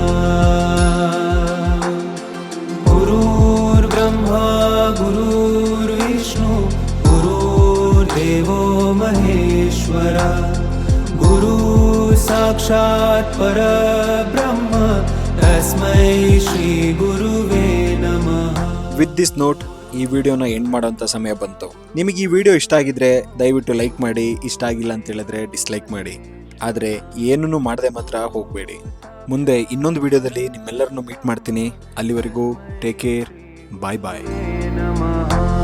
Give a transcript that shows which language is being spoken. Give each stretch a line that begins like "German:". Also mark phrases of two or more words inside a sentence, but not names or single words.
Sanskrit: ಗುರುರ್ ಬ್ರಹ್ಮ ಗುರುರ್ ವಿಷ್ಣು ಗುರುರ್ ದೇವೋ ಮಹೇಶ್ವರ ಗುರು ಸಾಕ್ಷಾತ್ ಪರಬ್ರಹ್ಮ ತಸ್ಮೈ ಶ್ರೀ ಗುರುವೇ ನಮಃ.
English: with this note
Kannada: ಈ ವಿಡಿಯೋನ ಎಂಡ್ ಮಾಡೋಂಥ ಸಮಯ ಬಂತು. ನಿಮಗೆ ಈ ವಿಡಿಯೋ ಇಷ್ಟ ಆಗಿದ್ರೆ ದಯವಿಟ್ಟು ಲೈಕ್ ಮಾಡಿ, ಇಷ್ಟ ಆಗಿಲ್ಲ ಅಂತ ಹೇಳಿದ್ರೆ ಡಿಸ್ಲೈಕ್ ಮಾಡಿ. ಆದರೆ ಏನೂ ಮಾಡದೆ ಮಾತ್ರ ಹೋಗಬೇಡಿ. ಮುಂದೆ ಇನ್ನೊಂದು ವಿಡಿಯೋದಲ್ಲಿ ನಿಮ್ಮೆಲ್ಲರನ್ನು ಮೀಟ್ ಮಾಡ್ತೀನಿ. ಅಲ್ಲಿವರೆಗೂ
English: take care, bye bye.